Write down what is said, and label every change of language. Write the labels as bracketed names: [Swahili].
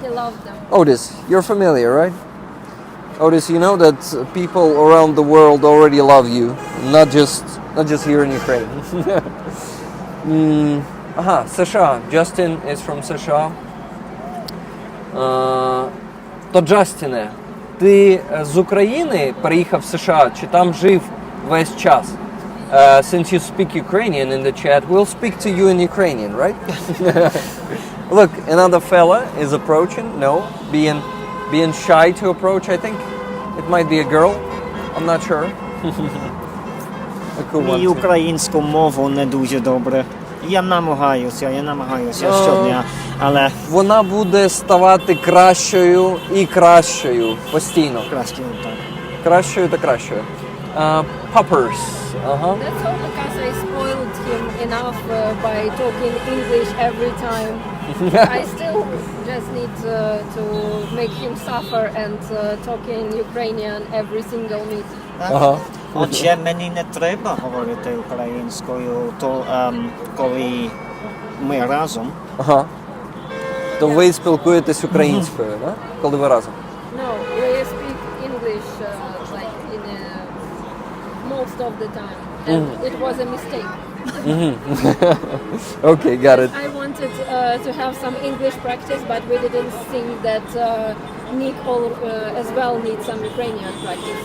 [English] He loves them. Otis, you're familiar, right? Otis, you know that people around the world already love you, not just here in Ukraine. [Ukrainian] США. [English] Justin is from США. [Ukrainian] То Джастіне, ти з України переїхав в США, чи там жив весь час? [English] Since you speak Ukrainian in the chat, we'll speak to you in Ukrainian, right? Look, another fella is approaching. No, being shy to approach. I think it might be a girl. I'm not sure. A cool one [Ukrainian] І [English] too. [Ukrainian] українську мову не дуже добре. Я намагаюся щодня, але Вона буде ставати кращою і кращою постійно. краще так. Кращою та кращою. Poppers. Ага. [English] That's all because I spoiled him enough by talking English every time. I still just need to make him suffer and talk in Ukrainian every single meeting. [Ukrainian] Ага. Отже, мені не треба говорити українською, то коли ми разом. Ага. То ви спілкуєтесь українською, да? Коли ви разом? [English] No, we speak English like in most of the time. And it was a mistake. Okay, got it. I wanted to have some English practice, but we didn't think that Nick as well needs some Ukrainian practice.